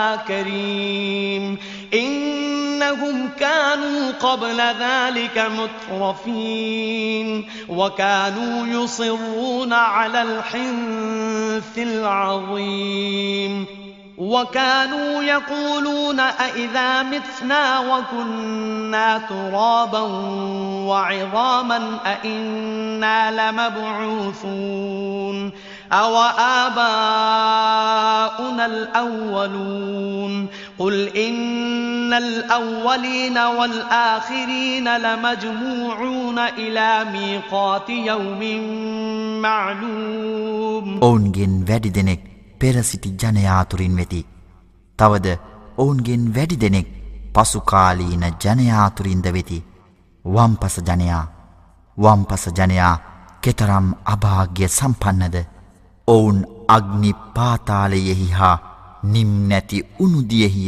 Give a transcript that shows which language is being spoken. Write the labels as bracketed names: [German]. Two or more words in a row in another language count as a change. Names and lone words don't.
[Arabic] كريم إنهم كانوا قبل ذلك مترفين وكانوا يصرون على الحنث العظيم وكانوا يقولون أئذا متنا وكنا ترابا وعظاما أئنا لمبعوثون أو آباؤنا الأولون قل إن الأولين والآخرين لمجموعون إلى ميقات يوم معلوم [Sinhala] ඔවුන්ගෙන් වැඩි දෙනෙක් පෙර සිටි ජනයා අතුරින් වෙති. තවද ඔවුන්ගෙන් වැඩි දෙනෙක් පසුකාලීන ජනයා අතුරින්ද වෙති. වම්පස ජනයා කෙතරම් අභාග්‍ය සම්පන්නද. ඔවුන් අග්නි පාතාලයෙහි හා නිම් නැති උනුදියෙහිය.